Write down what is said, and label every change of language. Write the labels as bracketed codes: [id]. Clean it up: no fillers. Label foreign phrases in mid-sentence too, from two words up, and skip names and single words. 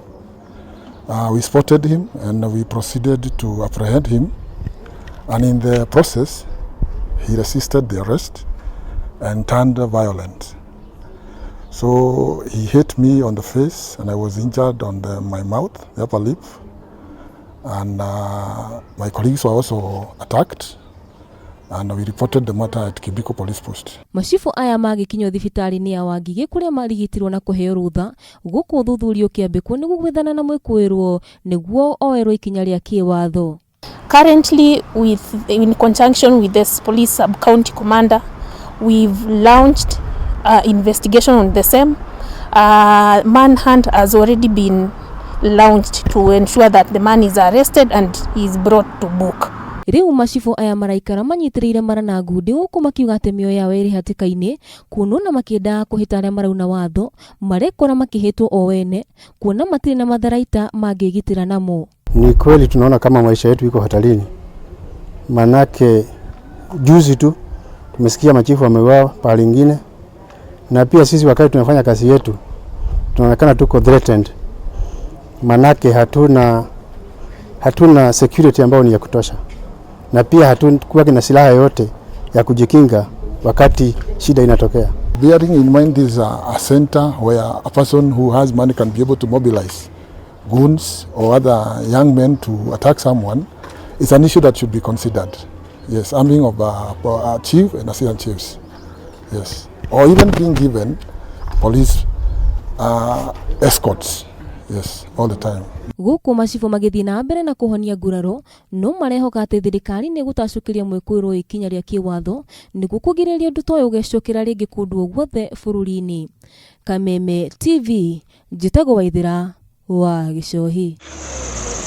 [en] We spotted him and we proceeded to apprehend him, and in the process he resisted the arrest and turned violent. So he hit me on the face and I was injured on my mouth, the upper lip, and my colleagues were also attacked, and we reported the matter at Kibiko Police Post. [ki] Macibu aya magĩkinywo thibitarĩ-inĩ ya Wangige kũrĩa marigitirwo na kũheo rũtha gũkũ ũthuthuria ũkĩambĩkwo nĩguo gwethana na mwĩkũĩrwo nĩguo oerwo ikinya rĩa kĩwatho. [en] Currently, in conjunction with the police sub-county commander, we've launched investigation on the same. Manhunt has already been launched to ensure that the man is arrested and is brought to book. [ki] Rĩu macibu aya maraikara manyitĩrĩire mara na ngundi gũkũ makiuga atĩ mĩoyo yao ĩrĩ hatĩka-inĩ kuonwo na makĩendaga kũhĩta arĩa marauna watho marekora makĩhĩtwo o wene kuona matirĩ na matharaita mangĩgitĩra namo. [sw] Ni kweli tunaona kama maisha yetu iko hatarini, manake juzi tu tumesikia machifu wameuawa pale ingine, na pia sisi wakati tunafanya kazi yetu tunaonekana tuko threatened, manake hatuna security ambayo ni ya kutosha, na pia hatukuwa na silaha yote ya kujikinga wakati shida inatokea. [en] Bearing in mind this is a center where a person who has money can be able to mobilize goons or other young men to attack someone, it's an issue that should be considered. Yes, arming of a chief and assistant chiefs. Yes, or even being given police escorts. Yes, all the time. [ki] Gũkũ macibu magĩthiĩ na mbere na kũhonia nguraro no marehoka atĩ thirikari nĩ gũtacũkĩria mwĩkũĩrwo ikinya rĩa kĩwatho nĩguo kũgirĩrĩria ũndũ ta ũyũ ũgecokera rĩngĩ kũndũ guothe bũrũri-inĩ. Kameme TV, njĩtagwo Waithĩra wa Gĩcohi.